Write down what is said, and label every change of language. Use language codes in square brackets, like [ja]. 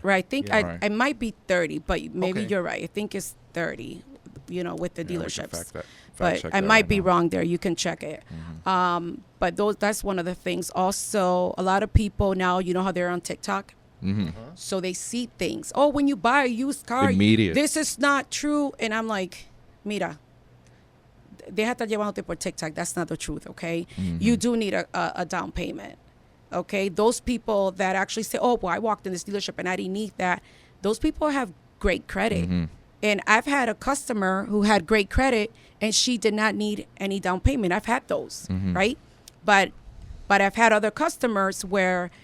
[en] Right. I think I might be 30, but maybe you're right. I think it's 30, with the dealerships. But I might be wrong there. You can check it. But that's one of the things. Also, a lot of people now, how they're on TikTok. So they see things. Oh, when you buy a used car, this is not true. And I'm like, [es] mira, deja estar llevándote por TikTok. [en] That's not the truth, okay? You do need a down payment, okay? Those people that actually say, oh, well, I walked in this dealership and I didn't need that. Those people have great credit. And I've had a customer who had great credit and she did not need any down payment. I've had those, right? But I've had other customers where,